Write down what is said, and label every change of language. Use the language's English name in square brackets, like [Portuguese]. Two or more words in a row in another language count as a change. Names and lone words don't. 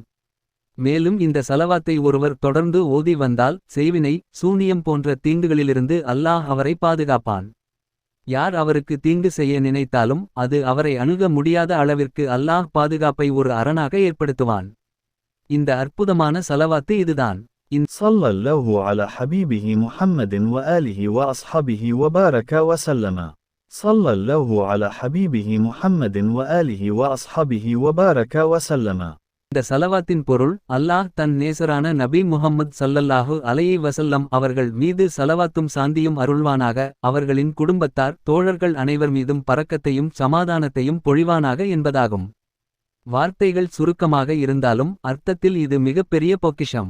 [Tamil] மேலும் இந்த சலவாத்தை ஒருவர் தொடர்ந்து ஓதி வந்தால் செய்வினை, சூனியம் போன்ற தீங்குகளிலிருந்து அல்லாஹ் அவரை பாதுகாப்பான். யார் அவருக்கு தீங்கு செய்ய நினைத்தாலும் அது அவரை அணுக முடியாத அளவிற்கு அல்லாஹ் பாதுகாப்பை ஒரு அரணாக ஏற்படுத்துவான். இந்த அற்புதமான சலவாத்து இதுதான். [Arabic] صلى الله على حبيبه محمد وآله وأصحابه وبارك وسلم. صلى الله على حبيبه محمد وآله وأصحابه وبارك وسلم. [Tamil] இந்த சலவாத்தின் பொருள், அல்லாஹ் தன் நேசரான நபி முஹம்மது [Arabic] صلى الله عليه وسلم [Tamil] அவர்கள் மீது சலவாத்தும் சாந்தியும் அருள்வானாக, அவர்களின் குடும்பத்தார் தோழர்கள் அனைவர் மீதும் பரக்கத்தையும் சமாதானத்தையும் பொழிவானாக என்பதாகும். வார்த்தைகள் சுருக்கமாக இருந்தாலும் அர்த்தத்தில் இது மிகப்பெரிய பொக்கிஷம்.